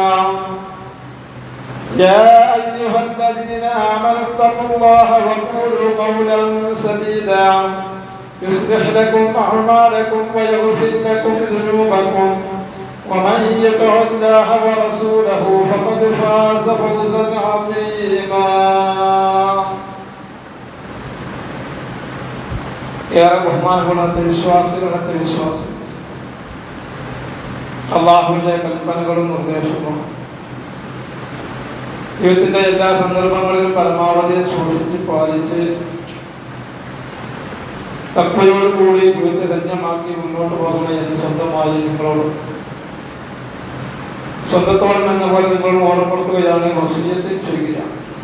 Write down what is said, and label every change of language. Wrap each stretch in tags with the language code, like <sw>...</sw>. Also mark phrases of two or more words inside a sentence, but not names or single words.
<ar>يا أيها الذين آمنوا اتقوا الله وقولوا قولا سديدا يصلح لكم أعمالكم ويغفر لكم ذنوبكم ومن يطع الله ورسوله فقد فاز فوزا عظيما.</ar> <ml>ഏറെ ബഹുമാനമുള്ള വിശ്വാസികളെ വിശ്വാസം അള്ളാഹുവിന്റെ കൽപ്പനകളും നിർദ്ദേശങ്ങളും ജീവിതത്തിന്റെ എല്ലാ സന്ദർഭങ്ങളിലും പരമാവധി സൂക്ഷിച്ച് പാലിച്ച് തഖ്വയോടുകൂടി ജീവിതത്തെ ധന്യമാക്കി മുന്നോട്ട് പോകണേ എന്ന് സ്വന്തമായി നിങ്ങളോട് സ്വന്തത്തോളം എന്ന പോലെ നിങ്ങളും ഓർമ്മപ്പെടുത്തുകയാണ്, വസിയ്യത്ത് ചെയ്യുകയാണ്.</ml>